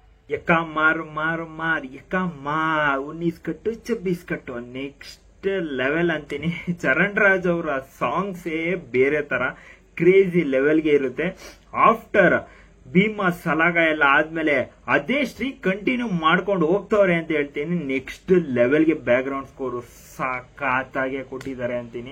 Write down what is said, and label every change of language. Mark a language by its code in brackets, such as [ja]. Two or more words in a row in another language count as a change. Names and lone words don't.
[kn] ಯಕ್ಕ ಮಾರು ಮಾರು ಮಾರ್ ಯಕ್ಕ ಮಾ 19 ಕಟ್ಟು 26 ಕಟ್ಟು [en] next level [kn] ಅಂತೀನಿ. ಚರಣ್ ರಾಜ್ ಅವರ ಸಾಂಗ್ಸ್ ಬೇರೆ ತರ [en] crazy level [kn] ಇರುತ್ತೆ. ಆಫ್ಟರ್ ಭೀಮಾ ಸಲಾಗ ಎಲ್ಲ ಆದ್ಮೇಲೆ ಅದೇ [en] streak continue [kn] ಮಾಡ್ಕೊಂಡು ಹೋಗ್ತವ್ರೆ ಅಂತ ಹೇಳ್ತೀನಿ. [en] next level background score [kn] ಸಾಕಾಗೆ ಕೊಟ್ಟಿದ್ದಾರೆ ಅಂತೀನಿ.